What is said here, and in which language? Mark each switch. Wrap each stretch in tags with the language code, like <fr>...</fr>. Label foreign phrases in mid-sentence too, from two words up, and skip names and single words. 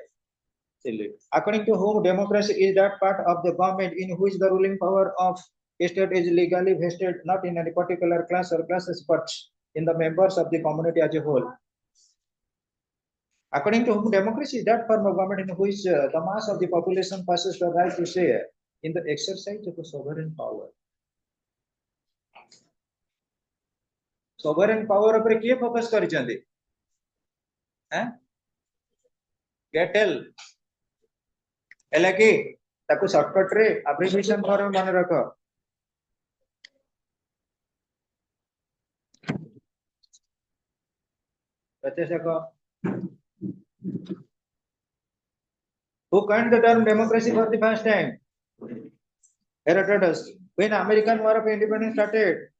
<en>According to whom democracy is that part of the government in which the ruling power of state is legally vested not in any particular class or classes, but in the members of the community as a whole. According to whom democracy is that form of government in which the mass of the population passes the right to share in the exercise of a sovereign power. Sovereign power</en> <or>ଉପରେ କିଏ ଫୋକସ୍ କରିଛନ୍ତି? Getel ହେଲା କି ତାକୁ ସର୍ଟକଟ ରେ</or> <en>abbreviation form</en> <or>ମନେ ରଖ।</or> <en>Who coined the term democracy for the first time? Herodotus. When American War of Independence started?</en>